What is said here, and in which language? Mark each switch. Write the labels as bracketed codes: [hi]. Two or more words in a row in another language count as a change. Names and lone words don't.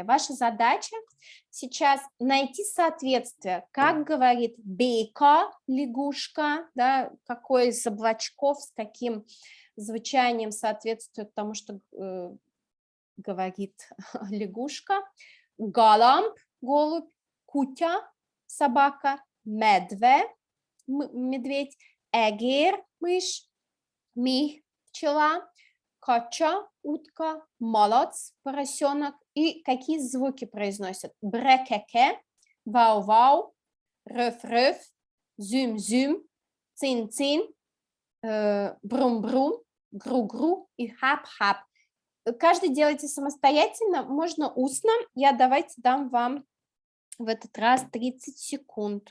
[ru] Ваша задача сейчас найти соответствие, как говорит бейка, лягушка, да, какой из облачков, с каким звучанием соответствует тому, что говорит лягушка, галамб, голубь, кутя, собака, медве, медведь, эгер, мышь, мих, пчела, кача, утка, малац, поросенок. И какие звуки произносят? Брекеке, вау-вау, рыф-рыф, зюм-зюм, цин-цин, брум-брум, гру-гру и хап-хап. Каждый делайте самостоятельно, можно устно. Я давайте дам вам в этот раз 30 секунд.